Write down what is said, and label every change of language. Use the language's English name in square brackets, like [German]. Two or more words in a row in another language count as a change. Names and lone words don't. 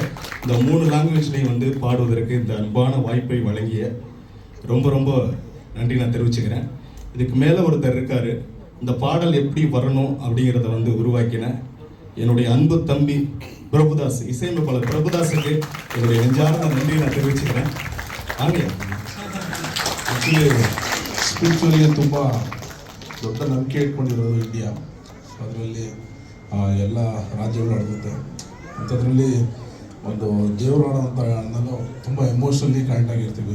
[Tamil] இந்த 3 லாங்குவேஜ்லையும் வந்து பாடுவதற்கு இந்த அன்பான வாய்ப்பை வழங்கிய ரொம்ப ரொம்ப நன்றி நான் தெரிவிச்சுக்கிறேன். இதுக்கு மேலே ஒருத்தர் இருக்கார், இந்த பாடல் எப்படி வரணும் அப்படிங்கிறத வந்து உருவாக்கின என்னுடைய அன்பு தம்பி பிரபுதாஸ், இசையமைப்பாளர் பிரபுதாஸுக்கு என்னுடைய நெஞ்சார்ந்த நன்றியை நான் தெரிவிச்சுக்கிறேன். [English] actually spiritually [Kannada] ತುಂಬ ದೊಡ್ಡ ನಂಬಿಕೆ ಇಟ್ಕೊಂಡಿರೋದು ಇಂಡಿಯಾ. ಅದರಲ್ಲಿ ಎಲ್ಲ ರಾಜ್ಯಗಳು ನಡೆಯುತ್ತೆ. ಅಂಥದ್ರಲ್ಲಿ ಒಂದು ದೇವರಾಣ ಅಂತ ಅನ್ನೋದು ತುಂಬ [English] emotionally connect [Kannada] ಆಗಿರ್ತೀವಿ.